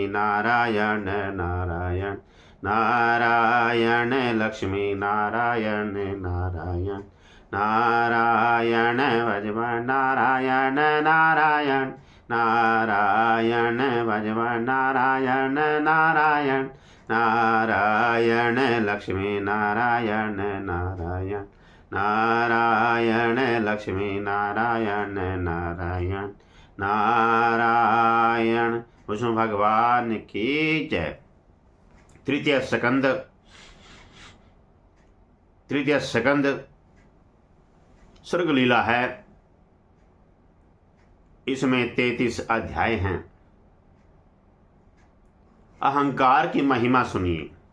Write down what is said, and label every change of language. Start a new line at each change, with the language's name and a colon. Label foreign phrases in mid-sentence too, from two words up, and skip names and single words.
Hindi: नारायण नारायण नारायण लक्ष्मी नारायण नारायण नारायण भजवन नारायण नारायण नारायण भजवन नारायण नारायण नारायण लक्ष्मी नारायण नारायण नारायण लक्ष्मी नारायण नारायण नारायण। विष्णु भगवान की जय। तृतीय स्कंद स्वर्ग लीला है। इसमें 33 अध्याय हैं। अहंकार की महिमा सुनिए।